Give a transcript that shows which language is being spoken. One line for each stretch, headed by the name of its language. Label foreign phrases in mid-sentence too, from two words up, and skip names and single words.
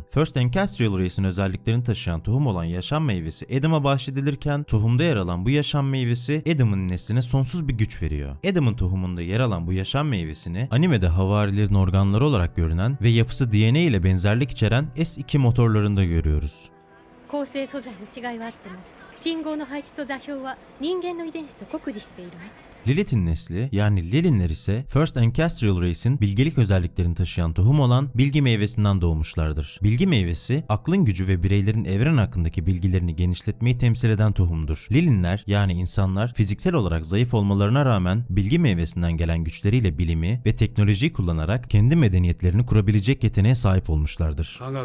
Turkish: First Ancestral Race'in özelliklerini taşıyan tohum olan yaşam meyvesi Adam'a bahşedilirken tohumda yer alan bu yaşam meyvesi Adam'ın nesline sonsuz bir güç veriyor. Adam'ın tohumunda yer alan bu yaşam meyvesini animede havarilerin organları olarak görünen ve yapısı DNA ile benzerlik içeren S2 motorlarında görüyoruz.
Japanese: 構成素材に違いはあっても信号の配置と座標は人間の遺伝子と酷似しているわ。
Turkish: Lilith'in nesli yani Lilinler ise First Ancestral Race'in bilgelik özelliklerini taşıyan tohum olan bilgi meyvesinden doğmuşlardır. Bilgi meyvesi aklın gücü ve bireylerin evren hakkındaki bilgilerini genişletmeyi temsil eden tohumdur. Lilinler yani insanlar fiziksel olarak zayıf olmalarına rağmen bilgi meyvesinden gelen güçleriyle bilimi ve teknolojiyi kullanarak kendi medeniyetlerini kurabilecek yeteneğe sahip olmuşlardır.